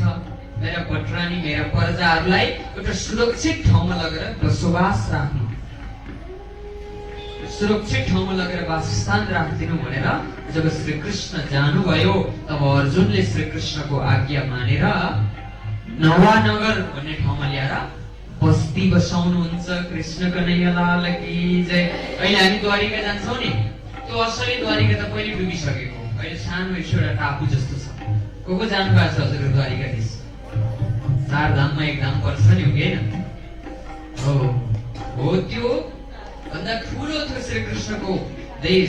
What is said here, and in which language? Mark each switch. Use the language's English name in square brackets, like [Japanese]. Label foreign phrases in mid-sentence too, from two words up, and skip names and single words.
[Nepali] मेरा पटरानी, मेरा प्रजाहरूलाई एउटा सुरक्षित ठाउँमा लगेर बसोबास राख्नु, सुरक्षित ठाउँमा लगेर वासस्थान राखिदिनु भनेर जब श्री कृष्ण जानुभयो, तब अर्जुनले श्री कृष्णको आज्ञा मानेर नवानगर भन्ने ठाउँमा ल्याएर बस्ती बसाउनुहुन्छ। [Hindi] कृष्ण कन्हैया लाल की जय। [Nepali] अहिले हामी द्वारिका जान्छौँ नि, त्यो असली द्वारिका त पहिले डुबिसकेको, अहिले सानो एउटा टापु जस्तो छ। को जानु भएको छ हजुर द्वारिका देश? 4 धाममा 1 धाम पर्छ नि, हो कि होइन? हो, त्यो भन्दा ठुलो थियो श्री कृष्णको देश।